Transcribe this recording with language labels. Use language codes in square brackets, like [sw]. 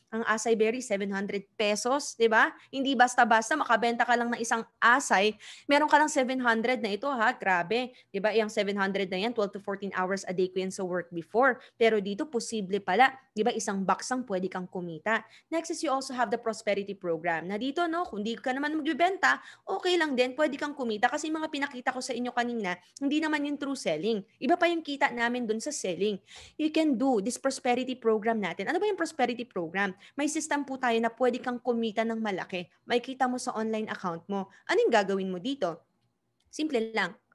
[tl] Ang acai berry, 700 pesos, di ba? Hindi basta-basta makabenta ka lang ng isang asay, meron ka lang 700 na ito grabe. Diba? Yung 700 na yan, 12 to 14 hours a day ko yan sa work before. Pero dito, posible pala. Diba? Isang box ang pwede kang kumita. [en] Next is you also have the prosperity program. [tl] Na dito, kung di ka naman magbibenta, okay lang din, pwede kang kumita. Kasi mga pinakita ko sa inyo kanina, hindi naman yung true selling. Iba pa yung kita namin dun sa selling. [en] You can do this prosperity program [tl] natin. Ano ba yung prosperity program? May system po tayo na pwede kang kumita ng malaki. May kita mo sa online account mo. Anong gagawin mo dito? Simple lang.